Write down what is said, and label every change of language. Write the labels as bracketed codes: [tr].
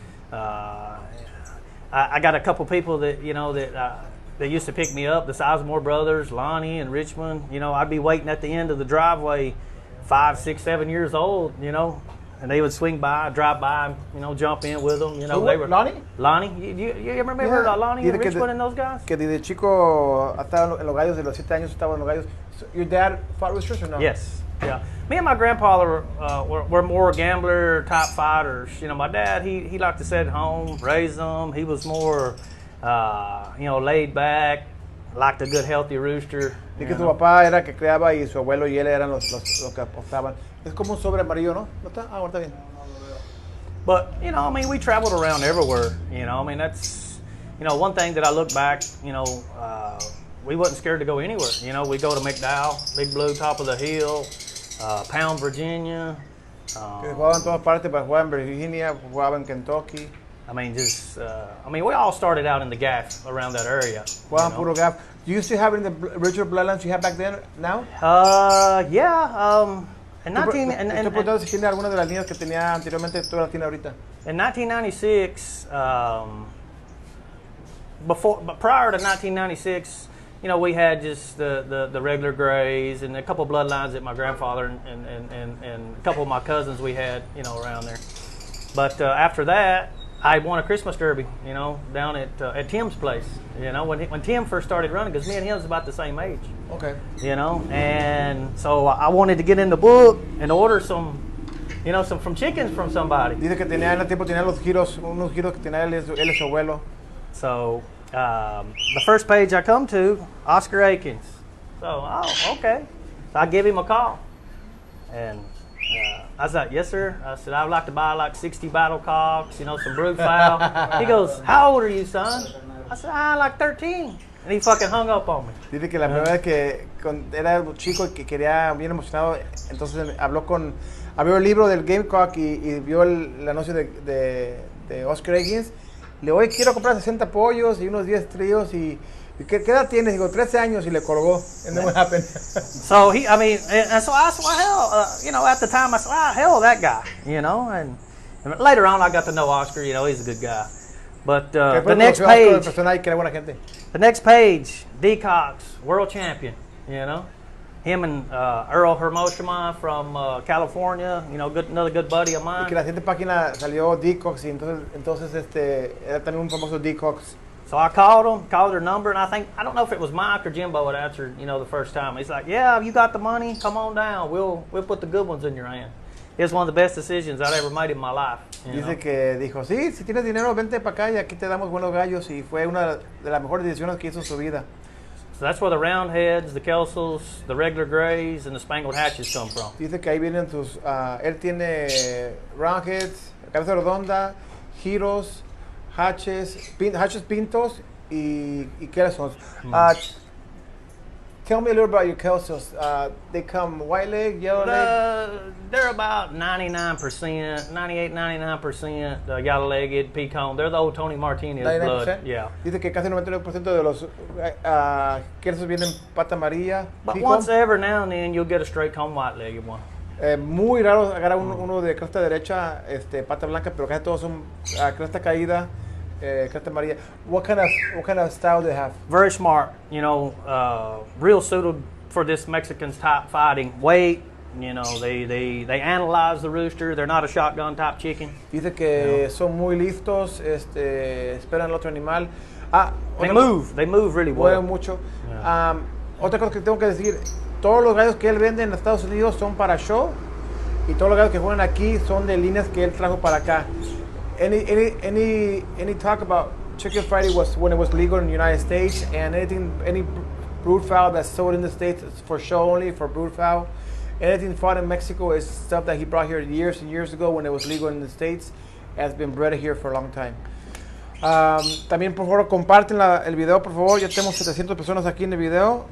[en] I got a couple people that they used to pick me up. The Sizemore brothers, Lonnie and Richmond. You know, I'd be waiting at the end of the driveway, 5, 6, 7 years old. You know, and they would swing by, drive by, you know, jump in with them. You know, Who, they were Lonnie? Lonnie. You ever remember Lonnie and Richwood and those guys? [es] Que desde chico estaba en los gallos, de los 7 años estaba en los gallos. [en] So your dad fought roosters or no? Yes. Yeah. Me and my grandfather were more gambler type fighters. You know, my dad he liked to sit at home, raise them. He was more, you know, laid back, liked a good healthy rooster. [es] Y que su papá era que creaba y su abuelo y él eran los que apostaban. Es como un sobre amarillo, ¿no? ¿No está? Ah, bueno, está bien. [en] But, you know, I mean, we traveled around everywhere. You know, I mean, that's, you know, one thing that I look back, you know, we wasn't scared to go anywhere. You know, we go to McDowell, Big Blue, top of the hill, Pound, Virginia. [es] Jugaban en todas partes, pero jugaban en Virginia, jugaban en Kentucky. [en] I mean, just, I mean, we all started out in the gaff around that area. [es] Jugaban puro gaff. [en] Do you still have it in the original bloodlines you had back then, now? Yeah. In [es] Estoy preguntando si tiene alguna de las líneas que tenía anteriormente, tú las tienes ahorita. [en] In 1996, prior to 1996, you know, we had just the regular grays and a couple of bloodlines that my grandfather and a couple of my cousins we had, you know, around there. But after that, I won a Christmas Derby, you know, down at Tim's place. You know, when Tim first started running, because me and him was about the same age. Okay. You know, and so I wanted to get in the book and order some, you know, from chickens from somebody. [es] Dice que tenía en el tiempo tenía unos giros que tenía él es su abuelo. [en] So the first page I come to, Oscar Akins. So, oh, okay. So I give him a call, and I was like, yes, sir. I said, I'd like to buy like 60 battle cocks, you know, some brood fowl. He goes, how old are you, son? I said, like 13. And he fucking hung up on me. [es] Dice que la primera vez que era chico y que quería, bien emocionado, entonces abrió el libro del Gamecock y vio el anuncio de Oscar Higgins. Le digo, oye, quiero comprar 60 pollos y unos 10 tríos y ¿qué edad tienes? Digo, 13 años y le colgó. [en] And then what happened? So I mean, and so I said, well, hell, you know, at the time I said, hell, that guy, you know, and later on I got to know Oscar, you know, he's a good guy. But the next page, D. Cox, world champion, you know. Him and Earl Hermoshima from California, you know, another good buddy of mine. [es] Y que la siguiente página salió D. Cox y entonces era también un famoso D. Cox. [en] So I called their number, and I don't know if it was Mike or Jimbo that answered, you know, the first time. He's like, yeah, you got the money, come on down, we'll put the good ones in your hand. It was one of the best decisions I'd ever made in my life. [es] Dice que dijo, sí, si tienes dinero, vente para acá y aquí te damos buenos gallos. Y fue una de las mejores decisiones que hizo en su vida. [en] So that's where the Roundheads, the Kelsels, the regular Grays, and the Spangled Hatches come from. [es] Dice que ahí vienen sus, él tiene Roundheads, cabeza redonda, giros, hatches pintos y Kelsels. [en] Tell me a little about your Kelsels. They come white leg, yellow leg? They're about 99%, yellow-legged, pecan. They're the old Tony Martinez 99%? blood. Yeah. [es] Dice que casi 99% de los Kelsels vienen pata amarilla. [en] But pecan. once every now and then you'll get a straight comb white-legged one. [es] Muy raro agarrar uno de cresta derecha, pata blanca, pero casi todos son cresta caída. Cresta amarilla. [en] What kind of style do they have? Very smart, you know, real suited for this Mexican type fighting. Weight, you know, they analyze the rooster. They're not a shotgun type chicken. [es] Dice que son muy listos, esperan al otro animal. [en] They move really well. [es] Mueven mucho. Yeah. Otra cosa que tengo que decir, todos los gallos que él vende en Estados Unidos son para show y todos los gallos que juegan aquí son de líneas que él trajo para acá. [en] Any talk about chicken fighting was when it was legal in the United States, and any brood fowl that's sold in the States is for show only, for brood fowl. Anything fought in Mexico is stuff that he brought here years and years ago when it was legal in the States, has been bred here for a long time. [es] También por favor comparten el video, por favor. Ya tenemos 700 personas aquí en el video.